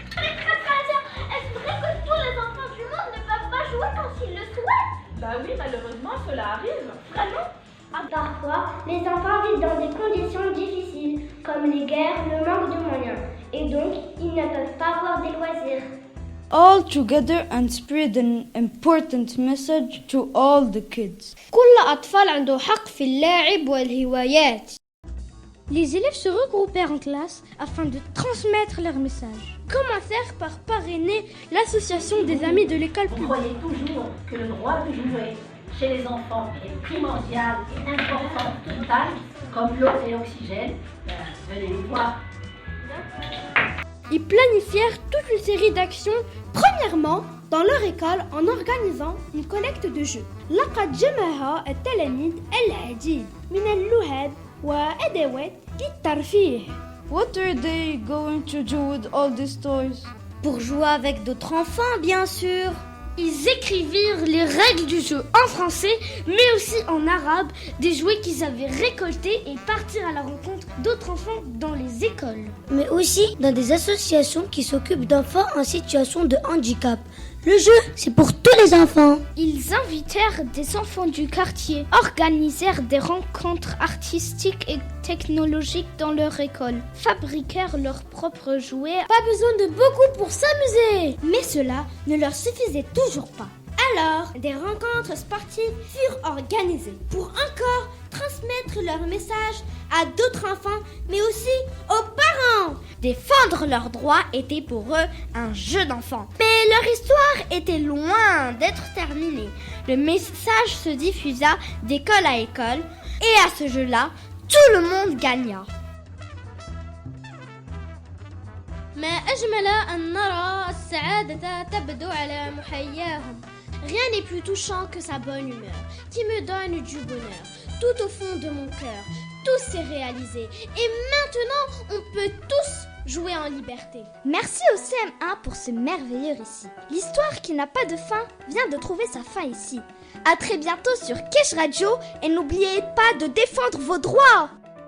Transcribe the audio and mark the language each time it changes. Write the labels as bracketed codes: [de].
[fr] Est-ce vrai que tous les enfants du monde ne peuvent pas jouer quand ils le souhaitent? Bah oui, malheureusement, cela arrive. Vraiment? Parfois, les enfants vivent dans des conditions difficiles, comme les guerres, le manque de moyens, et donc ils ne peuvent pas avoir des loisirs. [en] All together and spread an important message to all the kids. [ar] كل أطفال عنده حق في اللعب والهوايات. [fr] Les élèves se regroupèrent en classe afin de transmettre leur message. Commencèrent par parrainer l'association des amis de l'école Vous publique. croyez toujours que le droit de jouer chez les enfants est primordial et important, vital, comme l'eau et l'oxygène. Venez nous voir. Ils planifièrent toute une série d'actions. Premièrement, dans leur école, en organisant une collecte de jeux. [ar] لقد جمعها التلاميذ العديد من اللعب وأدوات للترفيه. [en] What are they going to do with all these toys? [fr] Pour jouer avec d'autres enfants, bien sûr. Ils écrivirent les règles du jeu en français, mais aussi en arabe, des jouets qu'ils avaient récoltés et partirent à la rencontre d'autres enfants dans les écoles. Mais aussi dans des associations qui s'occupent d'enfants en situation de handicap. Le jeu, c'est pour tous les enfants. Ils invitèrent des enfants du quartier, organisèrent des rencontres artistiques et technologiques dans leur école, fabriquèrent leurs propres jouets. Pas besoin de beaucoup pour s'amuser. Mais cela ne leur suffisait toujours pas. Alors, des rencontres sportives furent organisées pour encore transmettre leur message à d'autres enfants, mais aussi aux parents. Défendre leurs droits était pour eux un jeu d'enfant. Mais leur histoire était loin d'être terminée. Le message se diffusa d'école à école, et à ce jeu-là, tout le monde gagna. [ar] ما أجمل أن نرى السعادة تبدو على محياهم. [fr] Rien n'est plus touchant que sa bonne humeur, qui me donne du bonheur, tout au fond de mon cœur. Tout s'est réalisé, et maintenant on peut tous jouer en liberté. Merci au CM1 pour ce merveilleux récit. L'histoire qui n'a pas de fin vient de trouver sa fin ici. À très bientôt sur Cache Radio, et n'oubliez pas de défendre vos droits.